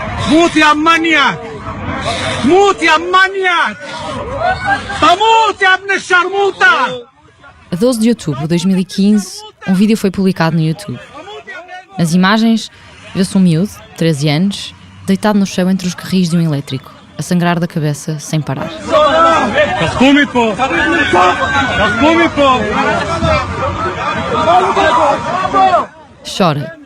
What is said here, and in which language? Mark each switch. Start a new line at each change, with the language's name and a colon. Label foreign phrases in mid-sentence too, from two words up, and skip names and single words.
Arabic: موت يا maniac! موت يا maniac! تموت يا ابن الشرموطة!
Portuguese: A 12 de outubro de 2015, um vídeo foi publicado no YouTube. Nas imagens, vê-se um miúdo, 13 anos, deitado no chão entre os carris de um elétrico, a sangrar da cabeça sem parar. Chora.